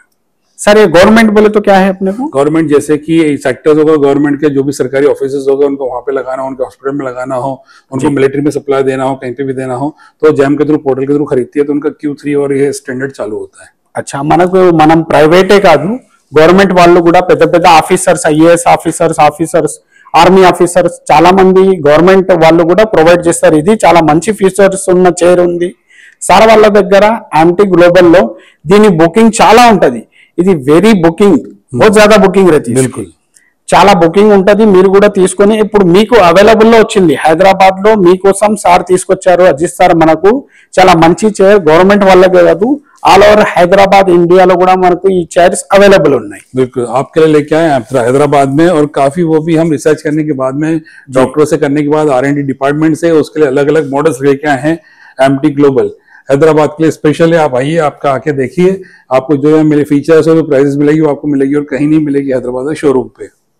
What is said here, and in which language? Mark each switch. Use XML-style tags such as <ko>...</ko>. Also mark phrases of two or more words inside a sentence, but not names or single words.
<hi>सर ये गवर्नमेंट बोले तो क्या है अपने को? गवर्नमेंट जैसे कि सेक्टर्स होगा, गवर्नमेंट के जो भी सरकारी ऑफिसेज होगा उनको वहां पे लगाना हो, उनके हॉस्पिटल में लगाना हो, उनको मिलिट्री में सप्लाई देना हो, कहीं पे भी देना हो, तो जैम के थ्रू पोर्टल के थ्रू खरीदती है, तो उनका Q3 और ये स्टैंडर्ड चालू होता है। अच्छा,</hi> <te>మనకు మనం ప్రైవేటే కాదు, గవర్నమెంట్ వాళ్ళు కూడా పెద్ద పెద్ద ఆఫీసర్స్,</te> <en>IAS officers, army officers,</en> <te>చాలా మంది గవర్నమెంట్ వాళ్ళు కూడా ప్రొవైడ్ చేస్తారు. ఇది చాలా మంచి ఫీచర్స్ ఉన్న చైర్ ఉంది సార్ వాళ్ళ దగ్గర. యాంటీ గ్లోబల్ లో దీని బుకింగ్ చాలా ఉంటది. ఇది</te> <en>very booking,</en> <hi>बहुत ज्यादा బుకింగ్ रहती है, बिल्कुल</hi> <te>చాలా బుకింగ్ ఉంటది. మీరు కూడా తీసుకొని, ఇప్పుడు మీకు అవైలబుల్ లో వచ్చింది హైదరాబాద్ లో, మీకోసం సార్ తీసుకొచ్చారు అజిత్ సార్. మనకు చాలా మంచి చైర్, గవర్నమెంట్ వాళ్ళకే కాదు</te> <en>all over</en> <te>హైదరాబాద్ ఇండియాలో కూడా మనకు ఈ చైర్స్ అవైలబుల్ ఉన్నాయి.</te> <hi>बिल्कुल आपके लिए लेके आए हैदराबाद में, और काफी वो भी हम रिसर्च करने के बाद में, डॉक्टरों से करने के बाद,</hi> <en>R&D department</en> <hi>से उसके लिए अलग अलग मॉडल्स लेके आए हैं। एमटी ग्लोबल हैदराबाद के लिए स्पेशल है, आप आइए, आपका आके देखिए, आपको जो है मिले फीचर्स और प्राइस मिलेगी वो आपको मिलेगी, और कहीं नहीं मिलेगी हैदराबाद में शोरूम पे।</hi>